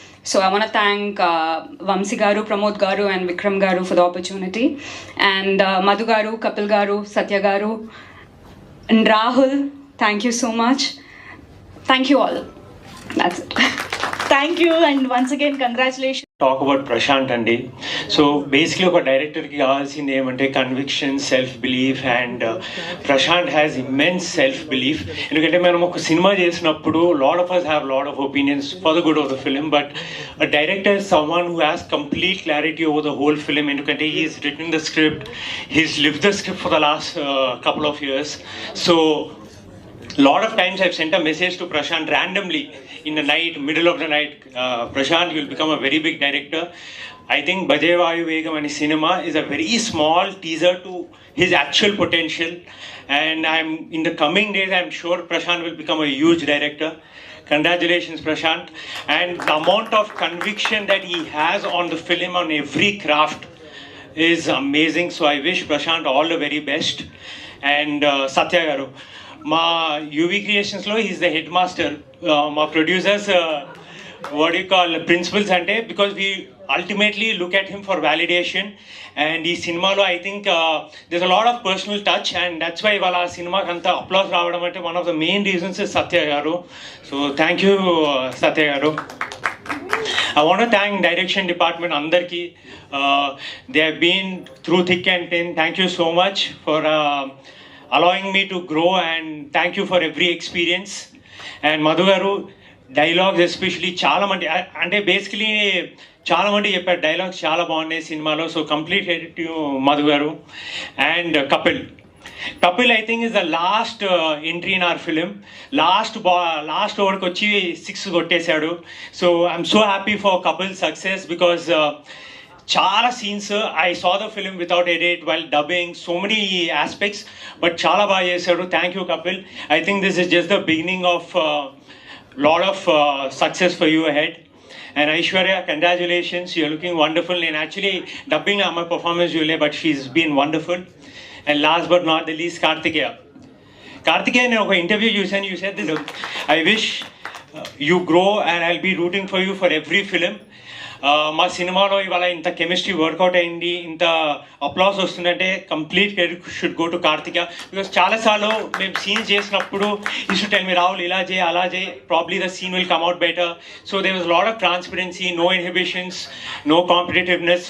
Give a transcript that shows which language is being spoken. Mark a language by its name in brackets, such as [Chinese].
[English] So I want to thank Vamsi Garu, Pramod Garu, and Vikram Garu for the opportunity. And Madhu Garu, Kapil Garu, Satya Garu, and Rahul. Thank you so much. Thank you all. That's it. Thank you, and once again, congratulations. Talk about Prashant అండి. So basically [Telugu] ఒక డైరెక్టర్కి కావాల్సింది ఏమంటే [English] Conviction, self belief, and Prashant has immense self belief. [Telugu] ఎందుకంటే మనం ఒక cinema చేసినప్పుడు [English] Lot of us have lot of opinions for the good of the film, but director is someone who has complete clarity over the whole film. ఎందుకంటే he's written the script, he's live the script for the last couple of years. So lot of times I've sent a message to Prashant randomly in the night, middle of the night, Prashant, you'll become a very big director. I think Bajai Vayu Begum and his cinema is a very small teaser to his actual potential, and in the coming days I'm sure Prashant will become a huge director. Congratulations, Prashant. And the amount of conviction that he has on the film, on every craft, is amazing. So I wish Prashant all the very best. And Satya Garu, మా UV క్రియేషన్స్లో is the head master. మా producers what you call principals అంటే, because we ultimately look at him for validation. And ఈ సినిమాలో I think this a lot of personal touch, and that's why [Telugu] వాళ్ళ ఆ సినిమాకి అంత applause రావడం అంటే [English] One of the main reasons is Satya garu. So thank you Satya garu. I want to thank direction department andarki. They have been through thick and thin. Thank you so much for allowing me to grow, and thank you for every experience. And Madhu garu, dialogues especially [Telugu] చాలా మంది అంటే basically చాలా మంది చెప్పారు dialogues చాలా బాగున్నాయి సినిమాలో. [English] So complete credit to Madhu గారు. And Kapil I think is the last entry in our film. [Telugu] Last ఓవర్కి వచ్చి 6 కొట్టేశాడు. [English] so I'm so happy for Kapil success, because చాలా scenes I saw the film without edit while dubbing, so many aspects, but [Telugu] చాలా బాగా చేశాడు. [English] Thank you Kapil. I think this is just the beginning of lot of success for you ahead. And Aishwarya, congratulations, you're looking wonderful. And actually dubbing my performance Julie, but she's been wonderful. And last but not the least, Karthikeya, in an interview you said this, I wish you grow and I'll be rooting for you for every film. [Telugu] మా సినిమాలో ఇవాళ ఇంత chemistry work out అయింది, ఇంత applause వస్తుందంటే [English] complete credit should go to [Telugu] Karthika. [English] because [Telugu] చాలాసార్లు మేము scenes చేసినప్పుడు [English] you should tell me Rahul [Telugu] ఇలా చేయి అలా చేయి, [English] Probably the scene will come out better. So there was lot of transparency, no inhibitions, no competitiveness.